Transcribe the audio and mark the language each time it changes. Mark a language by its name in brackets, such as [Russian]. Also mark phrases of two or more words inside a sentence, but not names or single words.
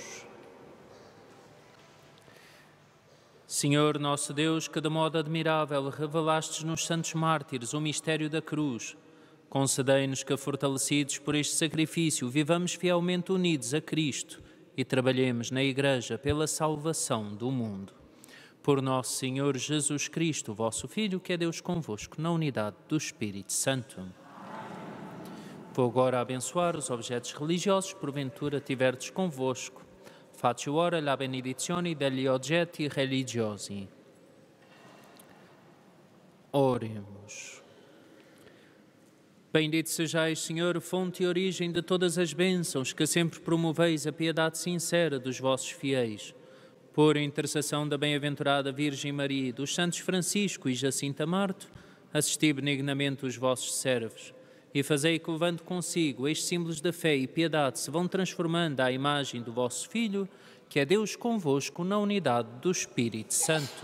[Portuguese] Senhor nosso Deus, que de modo admirável revelastes nos santos mártires o mistério da cruz, concedei-nos que, fortalecidos por este sacrifício, vivamos fielmente unidos a Cristo e trabalhemos na Igreja pela salvação do mundo. Por nosso Senhor Jesus Cristo, vosso Filho, que é Deus convosco, na unidade do Espírito Santo. Vou agora abençoar os objetos religiosos, porventura tiverdes convosco. [Italian] Faccio ora la benedizione degli oggetti religiosi. [Portuguese] Oremos. Bendito sejais, Senhor, fonte e origem de todas as bênçãos, que sempre promoveis a piedade sincera dos vossos fiéis. Por intercessão da bem-aventurada Virgem Maria e dos santos Francisco e Jacinta Marto, assisti benignamente os vossos servos e fazei que, levando consigo estes símbolos da fé e piedade, se vão transformando à imagem do vosso Filho, que é Deus convosco na unidade do Espírito Santo.